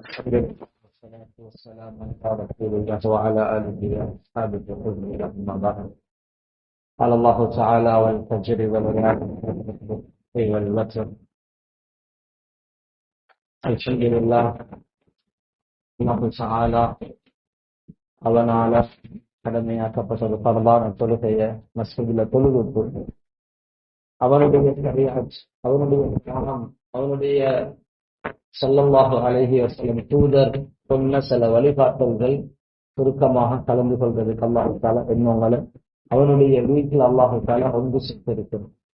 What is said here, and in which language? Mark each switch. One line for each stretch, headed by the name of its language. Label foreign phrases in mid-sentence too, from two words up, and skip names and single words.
Arabic: والصلاة والسلام على رسول الله وعلى آله وأصحابه وحزبه أما بعد. قال الله تعالى: والفجر والليالي والوتر. الحمد لله. الله تعالى
Tamil: அவனால கடமையாக்கப்பட்ட பரலான தொழுகைய மஸ்ஜிதுல தொழுது அவனுடைய ஷரீஅத், அவனுடைய ஞானம், அவனுடைய
Arabic: صلى الله عليه وسلم
Tamil: தூதர் சொன்ன சில வழிகாட்டல்கள் சுருக்கமாக கலந்து கொள்வதற்கு
Arabic: الله تعالى
Tamil: என்னவங்களை அவனுடைய வீட்டில்
Arabic: الله تعالى
Tamil: ஒன்று சேர்த்திருக்கிறார்.